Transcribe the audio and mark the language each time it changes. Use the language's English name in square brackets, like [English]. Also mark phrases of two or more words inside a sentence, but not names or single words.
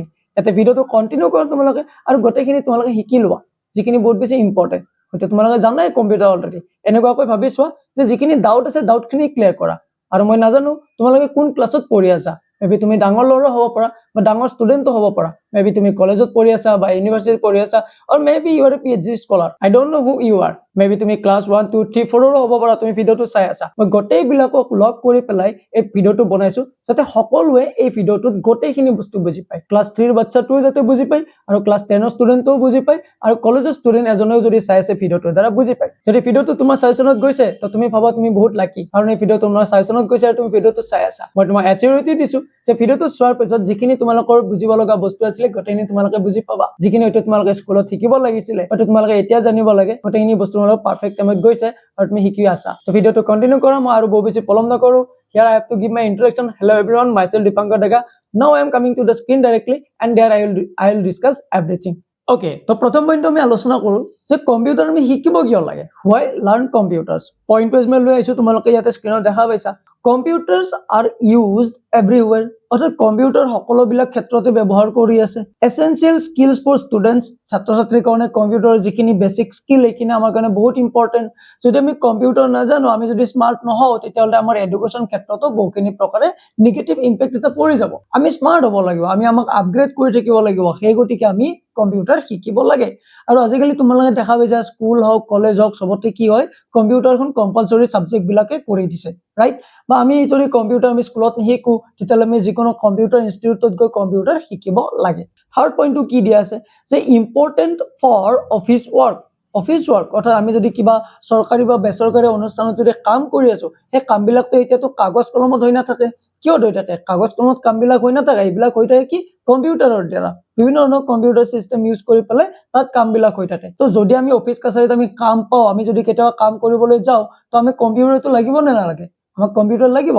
[Assamese] এতে ভিডিওটো কন্টিনিউ কৰা তোমালোকে আৰু গটেখিনি তোমালোকে শিকি লোৱা যিখিনি বহুত বেছি ইম্পৰ্টেন্ট হয়তো তোমালোকে জানাই কম্পিউটাৰ অলৰেডি এনেকুৱাকৈ ভাবি চোৱা যে যিখিনি ডাউট আছে ডাউটখিনি ক্লিয়াৰ কৰা আৰু মই নাজানো তোমালোকে কোন ক্লাছত পঢ়ি আছা মেবি তুমি ডাঙৰ ল'ৰা হ'ব পাৰা বা ডাঙৰ ষ্টুডেন্টও হ'ব পাৰা মেবি তুমি কলেজত পঢ়ি আছা বা ইউনিভাৰ্সিটিত পঢ়ি আছা [English] or maybe you are a PhD scholar I don't know who you are [Assamese] মেবি তুমি ক্লাছ 1 2 3 4 ৰো হ'ব পাৰা তুমি ভিডিওটো চাই আছা মই গটেই বিলাকক লগ কৰি পেলাই এই ভিডিওটো বনাইছো যাতে সকলোৱে এই ভিডিওটোত গটেইখিনি বস্তু বুজি পায় ক্লাছ 3 ৰ বাচ্চাটোও যাতে বুজি পায় আৰু ক্লাছ 10 ৰ ষ্টুডেন্টও বুজি পায় আৰু কলেজৰ ষ্টুডেন্ট এজনেও যদি চাই আছে ভিডিওটো দ্বাৰা বুজি পায় যদি ভিডিওটো তোমাৰ সাজেশনত গৈছে তো তুমি ভাবা তুমি বহুত লাকি কাৰণ এই ভিডিও তোমাৰ সাজেশনত গৈছে আৰু তুমি ভিডিওটো চাই আছা মই তোমাক এচিউৰিটি দিছো যে ভিডিওটো চোৱাৰ পিছত যিখিনি তোমালোকৰ বুজিব লগা বস্তু আছিল গটেইখিনি তোমালোকে বুজি পাবা যিখিনি হয়তো তোমালোকে স্কুলত শিকিব লাগিছিল হয়তো তোমালোকে এতিয়া জানিব লাগে গটেইখিনি বস্তু তোমালোকৰ পাৰফেক্ট টাইমত গৈছে আৰু তুমি শিকি আছা তো ভিডিওটো কন্টিনিউ কৰা মই আৰু বহু বেছি পলম নকৰো [English] here I have to give my introduction hello everyone myself Dipankar Daga now I am coming to the screen directly and there I will discuss everything okay [Assamese] তো প্ৰথম পইণ্ট আমি আলোচনা কৰো যে কম্পিউটাৰ আমি শিকিব কিয় লাগে [English] why learn computers [Assamese] পইণ্ট ওয়াইজ মই লৈ আইছো তোমালোকে ইয়াতে স্ক্ৰিনত দেখা পাইছা [English] computers are used everywhere [Assamese] অৰ্থাৎ কম্পিউটাৰ সকলো বিলাক ক্ষেত্ৰতে ব্যৱহাৰ কৰি আছে [English] essential skills for students [Assamese] ছাত্ৰ ছাত্ৰীৰ কাৰণে কম্পিউটাৰ যিখিনি বেসিক স্কিল এইখিনি আমাৰ কাৰণে বহুত ইম্পৰ্টেন্ট যদি আমি কম্পিউটাৰ নাজানো আমি যদি স্মাৰ্ট নহও তেতিয়াহলে আমাৰ এডুকেশ্যন ক্ষেত্ৰতো বহুখিনি প্ৰকাৰে নেগেটিভ ইম্পেক্ট এটা পৰি যাব আমি স্মাৰ্ট হ'ব লাগিব আমি আমাক আপগ্ৰেড কৰি থাকিব লাগিব সেই গতিকে আমি কম্পিউটাৰ শিকিব লাগে আৰু আজিকালি তোমালোকে দেখা পাইছা স্কুল হওক কলেজ হওক সবতে কি হয় কম্পিউটাৰখন কম্পালসৰি সাবজেক্ট বিলাকে কৰি দিছে ৰাইট বা আমি যদি কম্পিউটাৰ আমি স্কুলত শিকো তেতিয়ালে আমি যিকোনো কম্পিউটাৰ ইনষ্টিটিউটত গৈ কম্পিউটাৰ শিকিব লাগে [English] third pointটো [Assamese] কি দিয়া আছে যে [English] important for office work [Assamese] অর্থাৎ আমি যদি কিবা সরকারি বা বেসরকারি অনুষ্ঠানত যদি কাম কৰি আছো সেই কামবিলাকটো এতিয়াতো কাগজ কলমত হৈ নাথাকে কিয় হৈ থাকে কাগজ কলমত কামবিলাক হৈ নাথাকে এইবিলাক হৈ থাকে কি কম্পিউটাৰৰ দ্বাৰা বিভিন্ন ধৰণৰ কম্পিউটাৰ সিস্টেম ইউজ কৰি পেলাই তাত কামবিলাক হৈ থাকে তো যদি আমি অফিস কাছাৰীত আমি কাম পাও আমি যদি কেতিয়াবা কাম কৰিবলৈ যাও তো আমি কম্পিউটাৰটো লাগিব নে নালাগে আমাক কম্পিউটাৰ লাগিব